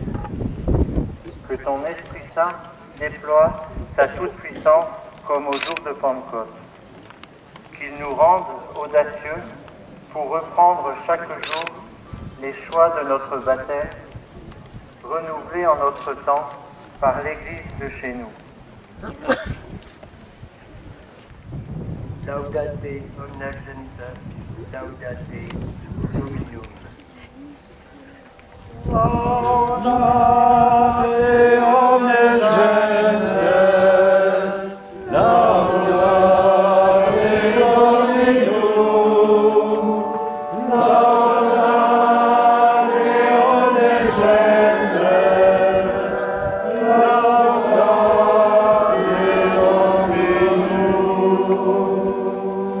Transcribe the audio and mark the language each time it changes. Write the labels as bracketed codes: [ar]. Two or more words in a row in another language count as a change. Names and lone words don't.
[fr] Que ton Esprit Saint déploie ta toute-puissance comme au jour de Pentecôte. Qu'il nous rende audacieux pour reprendre chaque jour les choix de notre baptême, renouvelés en notre temps par l'Église de chez nous. [la] Laudate omnes gentes, laudate Dominum. Laudate omnes gentes, laudate Dominum, laudate omnes gentes, laudate Dominum.